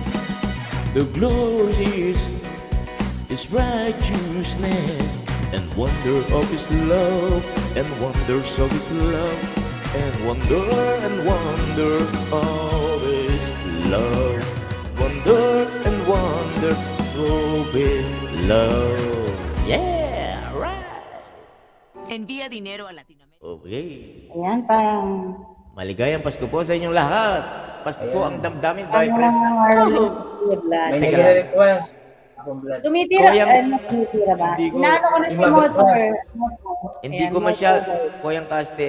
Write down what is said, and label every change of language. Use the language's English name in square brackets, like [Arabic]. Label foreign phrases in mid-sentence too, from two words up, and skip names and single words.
[English] The glory is His righteousness, and wonder of His love, and wonders of His love, and wonder of His love, wonder and wonder of His love. Yeah, right. [Spanish] Envía dinero a Latinoamérica. [Filipino] Okay. Ayan, parang Maligayang Pasko po sa inyong lahat. Pasko Ayan. ang damdamin, parang vibrant. Marlon sa blood. May Teka nagre-request. Akong blood. Tumitira, Kuya- tumitira ba? Hindi ko- Inaano ko na si Yung mga- Motor. Hindi Ayan, ko masyado, Motor. Kuya Kaste,